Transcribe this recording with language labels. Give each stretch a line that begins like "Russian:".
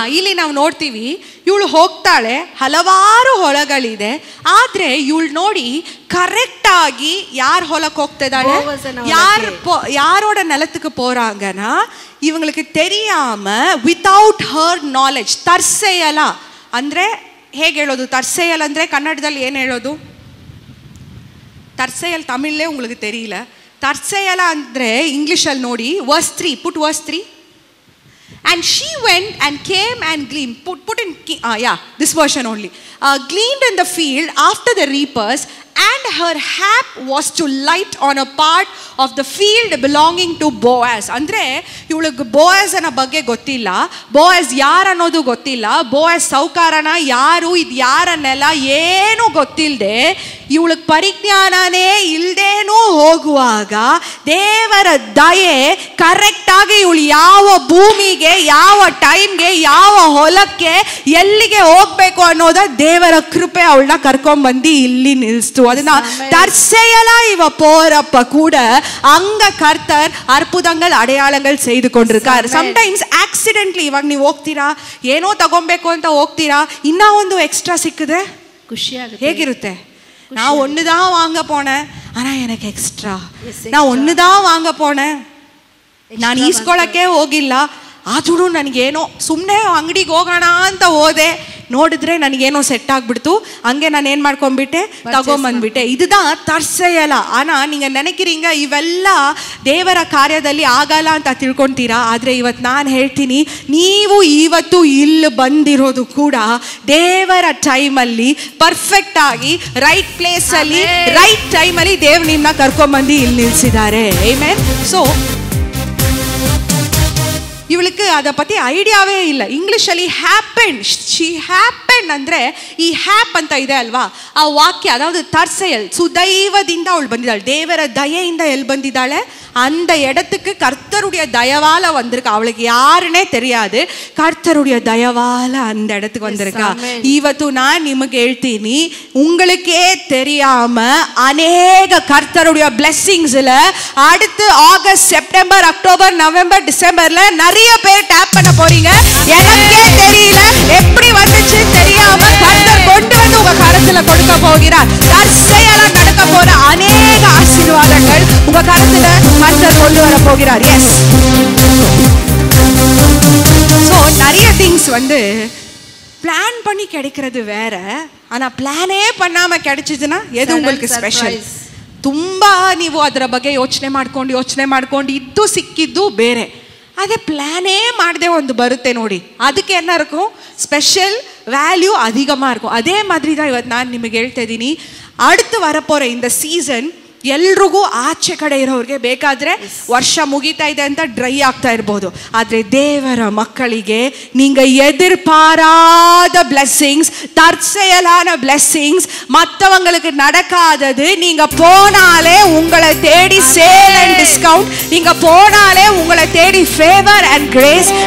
Kannada: ಇಲ್ಲಿ ನಾವು ನೋಡ್ತೀವಿ, ಇವಳು ಹೋಗ್ತಾಳೆ, ಹಲವಾರು ಹೊಲಗಳಿದೆ, ಆದ್ರೆ ಇವಳು ನೋಡಿ ಕರೆಕ್ಟ್ ಆಗಿ ಯಾರ ಹೊಲಕ್ಕೆ ಹೋಗ್ತಿದ್ದಾಳೆ,
Tamil: யாரோட நிலத்துக்கு போறாங்கன்னா இவங்களுக்கு தெரியாம
English: without her knowledge
Kannada: ತರ್ಸೆಯಲ ಅಂದ್ರೆ ಹೇಗೆ ಹೇಳೋದು, ತರ್ಸೆಯಲ್ ಅಂದ್ರೆ ಕನ್ನಡದಲ್ಲಿ ಏನು ಹೇಳೋದು, ತರ್ಸೆಯಲ್ ತಮಿಳೇ
Tamil: உங்களுக்கு தெரியல,
Kannada: ತರ್ಸೆಯಲ ಅಂದ್ರೆ ಇಂಗ್ಲಿಷಲ್ಲಿ ನೋಡಿ,
English: verse 3, put verse 3. And she went and came and gleaned, put in this version only, gleaned in the field after the reapers, and her hap was to light on a part of the field belonging to Boaz.
Kannada: ಅಂದ್ರೆ ಇವಳಿಗೆ ಬೋಯಸ್ನ ಬಗ್ಗೆ ಗೊತ್ತಿಲ್ಲ, ಬೋಯಸ್ ಯಾರು ಅನ್ನೋದು ಗೊತ್ತಿಲ್ಲ, ಬೋಯಸ್ ಸೌಕಾರನ ಯಾರು, ಇದು ಯಾರ ನೆಲ ಏನು ಗೊತ್ತಿಲ್ಲದೆ, ಇವಳಿಗೆ ಪರಿಜ್ಞಾನನೇ ಇಲ್ದೇನೂ ಹೋಗುವಾಗ ದೇವರ ದಯೆ ಕರೆಕ್ಟಾಗಿ ಇವಳು ಯಾವ ಭೂಮಿಗೆ, ಯಾವ ಟೈಮ್ಗೆ, ಯಾವ ಹೊಲಕ್ಕೆ, ಎಲ್ಲಿಗೆ ಹೋಗ್ಬೇಕು ಅನ್ನೋದ ದೇವರ ಕೃಪೆ ಅವಳನ್ನ ಕರ್ಕೊಂಡ್ಬಂದು ಇಲ್ಲಿ ನಿಲ್ಲಿಸ್ತು.
Tamil: ಅದನ್ನ தற்செயலா இவ போறப்ப கூட அங்க கர்த்தர் அற்புதங்கள் அடையாளங்கள் செய்து கொண்டிருக்கார்.
English: sometimes accidentally
Kannada: ಇವಾಗ ನೀವು ಹೋಗ್ತೀರಾ, ಏನೋ ತಗೊಬೇಕು ಅಂತ ಹೋಗ್ತೀರಾ, ಇನ್ನ ಒಂದು ಎಕ್ಸ್ಟ್ರಾ ಸಿಕ್ಕಿದ್ರೆ ಖುಷಿ ಆಗುತ್ತೆ.
Tamil: ಹೇಗಿರುತ್ತೆ, நான் ஒன்று தான் வாங்க போனேன் ஆனால் எனக்கு எக்ஸ்ட்ரா, நான் ஒன்று தான் வாங்க போனேன்,
Kannada: ನಾನು ಈಸ್ಕೊಳ್ಳೋಕ್ಕೆ ಹೋಗಿಲ್ಲ, ಆದ್ರೂ ನನಗೇನೋ ಸುಮ್ಮನೆ ಅಂಗಡಿಗೆ ಹೋಗೋಣ ಅಂತ ಹೋದೆ, ನೋಡಿದ್ರೆ ನನಗೇನೋ ಸೆಟ್ ಆಗ್ಬಿಡ್ತು, ಹಂಗೆ ನಾನು ಏನು ಮಾಡ್ಕೊಂಡ್ಬಿಟ್ಟೆ, ತಗೊಂಬಂದ್ಬಿಟ್ಟೆ.
Tamil: இதுதான் தற்செயலா. ஆனால் நீங்கள் நினைக்கிறீங்க
Kannada: ಇವೆಲ್ಲ ದೇವರ ಕಾರ್ಯದಲ್ಲಿ ಆಗಲ್ಲ ಅಂತ ತಿಳ್ಕೊತೀರಾ. ಆದರೆ ಇವತ್ತು ನಾನು ಹೇಳ್ತೀನಿ, ನೀವು ಇವತ್ತು ಇಲ್ಲಿ ಬಂದಿರೋದು ಕೂಡ ದೇವರ ಟೈಮಲ್ಲಿ ಪರ್ಫೆಕ್ಟ್ ಆಗಿ ರೈಟ್ ಪ್ಲೇಸಲ್ಲಿ ರೈಟ್ ಟೈಮಲ್ಲಿ ದೇವ್ರು ನಿಮ್ಮನ್ನ ಕರ್ಕೊಂಬಂದು ಇಲ್ಲಿ ನಿಲ್ಲಿಸಿದ್ದಾರೆ. ಆಮೆನ್. ಸೊ ಇವಳಿಗೆ ಅದ ಪತಿ ಐಡಿಯಾವೇ ಇಲ್ಲ. ಇಂಗ್ಲೀಷಲ್ಲಿ ಹ್ಯಾಪೆಂಡ್, ಶಿ ಹ್ಯಾಪೆಂಡ್ ಅಂದರೆ ಈ ಹ್ಯಾಪ್ ಅಂತ ಇದೆ ಅಲ್ವಾ, ಆ ವಾಕ್ಯ, ಅದಾವುದು தற்செயல், சுதைவದಿಂದ ಅವಳು ಬಂದಿದ್ದಾಳೆ. ದೇವರ ದಯೆಯಿಂದ ಎಲ್ಲಿ ಬಂದಿದ್ದಾಳೆ?
Tamil: அந்த இடத்துக்கு கர்த்தருடைய தயவால வந்திருக்கா. அவளுக்கு யாருன்னே தெரியாது, கர்த்தருடைய தயவால அந்த இடத்துக்கு வந்திருக்கா.
Kannada: ಇವತ್ತು ನಾನು ನಿಮಗೆ ಹೇಳ್ತೀನಿ,
Tamil: உங்களுக்கே தெரியாம அநேக கர்த்தருடைய பிளெஸிங்ஸ்ல அடுத்து ஆகஸ்ட், செப்டம்பர், அக்டோபர், நவம்பர், டிசம்பர்ல நிறைய பேர் டேப் பண்ண போறீங்க. எனக்கே தெரியல எப்படி வந்துச்சு தெரியாம கர்த்தர் கொண்டு வந்து உங்க கரத்துல கொடுக்க போகிறார். தற்செயலா நடக்க போற அநேக ஆசீர்வாதங்கள் உங்க கரத்துல கர்த்தர் கொண்டு வர போகிறார். எஸ். ஸோ நிறைய திங்ஸ் வந்து பிளான் பண்ணி கிடைக்கிறது வேற, ஆனா பிளானே பண்ணாம கிடைச்சதுன்னா எது உங்களுக்கு ஸ்பெಷಲ್?
Kannada: ತುಂಬಾ ನೀವು ಅದರ ಬಗ್ಗೆ ಯೋಚನೆ ಮಾಡ್ಕೊಂಡು ಇದ್ದು ಸಿಕ್ಕಿದ್ದು ಬೇರೆ. ಅದೇ ಪ್ಲಾನೇ ಮಾಡದೆ ಒಂದು ಬರುತ್ತೆ ನೋಡಿ, ಅದಕ್ಕೆ
Tamil: என்ன இருக்கும்? ஸ்பெஷல் வேல்யூ அதிகமாக இருக்கும். அதே மாதிரி தான்
Kannada: ಇವತ್ತು ನಾನು ನಿಮಗೆ ಹೇಳ್ತಾ ಇದ್ದೀನಿ,
Tamil: அடுத்து வரப்போற இந்த சீசன்
Kannada: ಎಲ್ರಿಗೂ ಆಚೆ ಕಡೆ ಇರೋರಿಗೆ ಬೇಕಾದರೆ ವರ್ಷ ಮುಗಿತಾ ಇದೆ ಅಂತ ಡ್ರೈ ಆಗ್ತಾ ಇರ್ಬೋದು, ಆದರೆ ದೇವರ ಮಕ್ಕಳಿಗೆ
Tamil: நீங்கள் எதிர்பாராத பிளெஸிங்ஸ், தற்செயலான பிளெஸிங்ஸ், மற்றவங்களுக்கு நடக்காதது, நீங்கள் போனாலே உங்களை தேடி சேல் அண்ட் டிஸ்கவுண்ட், நீங்கள் போனாலே உங்களை தேடி ஃபேவர் அண்ட் கிரேஸ்.